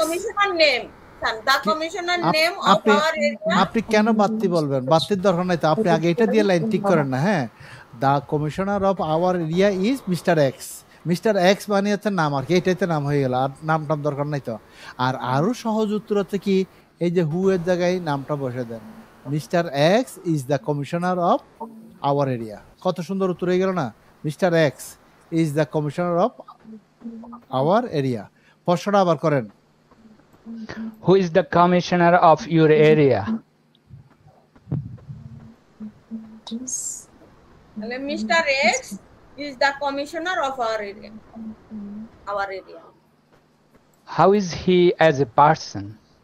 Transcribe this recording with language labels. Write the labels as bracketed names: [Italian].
[English] commissioner name, son, the commissioner name of [Bangla] আপনি [English] our area. [Bangla] আপনি কেন বাত্তি বলবেন? বাত্তির দরকার নাই তো, আপনি আগে এটা দিয়ে লাইন ঠিক করেন না। হ্যাঁ, [English] the commissioner of our area is mister X, [Bangla] mister x মানে হচ্ছে নাম আর কি, এটাই তো নাম হয়ে গেল, আর নাম দরকার নাই তো। আর আরো সহজ উত্তর হচ্ছে কি, এই যে হু এর জায়গায় নামটা বসে দেন, [English] Mister X is the commissioner of our area. [Bangla] কত সুন্দর উত্তর হয়ে গেল না, [English] Mister X is the commissioner of our area. [Bangla] প্রশ্নটা আবার করেন, [English] Who is the commissioner of your area? Mr. X is the commissioner of our area. How is he as a person?